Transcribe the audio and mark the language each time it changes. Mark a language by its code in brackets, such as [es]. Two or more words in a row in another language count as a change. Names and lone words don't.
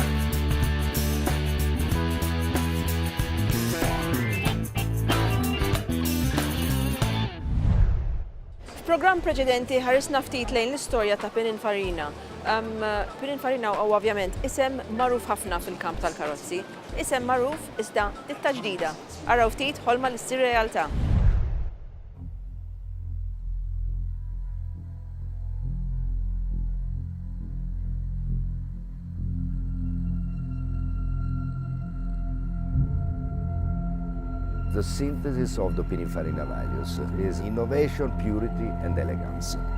[mt] F'programm preċedenti ħarisna ftit lejn l-istorja ta' Pininfarina. Pininfarina huwa ovvjament isem magħruf ħafna fil-kamp tal-karozzi. Isem magħruf iżda ditta ġdida. Araw ftit ħolma li ssir realtà. [en] The synthesis of the Pininfarina values is innovation, purity and elegance.